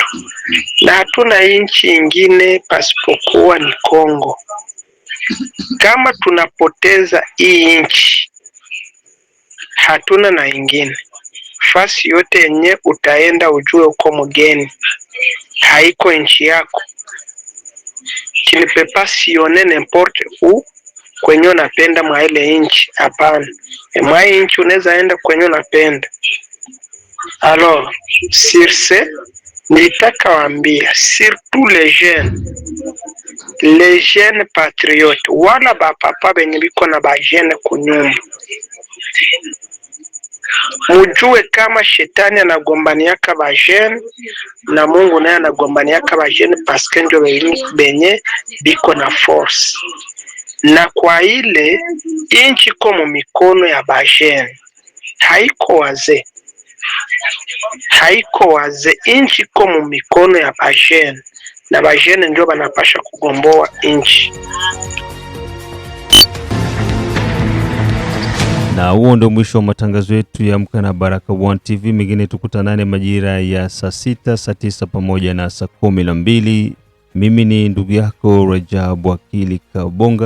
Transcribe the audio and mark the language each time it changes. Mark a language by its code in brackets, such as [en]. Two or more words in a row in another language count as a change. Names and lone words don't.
[sw] Na hatuna nchi ingine pasipokuwa ni Kongo. Kama tunapoteza hii nchi, hatuna na ingine. Fasi yote yenye utaenda ujue uko mgeni, haiko nchi yako. [fr] Tu ne peux pas sillonner n'importe où [sw] kwenye unapenda mwa ile nchi, hapana. Mwa nchi unaweza enda kwenye unapenda. [fr] Alors, sur ce, [sw] nilitaka waambia [fr] surtout les jeunes patriotes, [sw] wala ba papa benye biko na ba jeunes kunyumba. Mujue kama shetani anagombaniaka ba jeunes na Mungu naye anagombaniaka ba jeunes [fr] parce que [sw] ndio benye biko na force. Na kwa ile inchi komo mikono ya ba jeunes, haiko wazee. Inchi komo mikono ya ba jeunes, na ba jeunes ndio banapasha kugomboa inchi. Na huo ndio mwisho wa matangazo yetu ya Amka na Baraka1 TV. Mengine tukutanane majira ya saa 6, saa 9 pamoja na saa 12. Mimi ni ndugu yako Rajabu Akili Kabonga.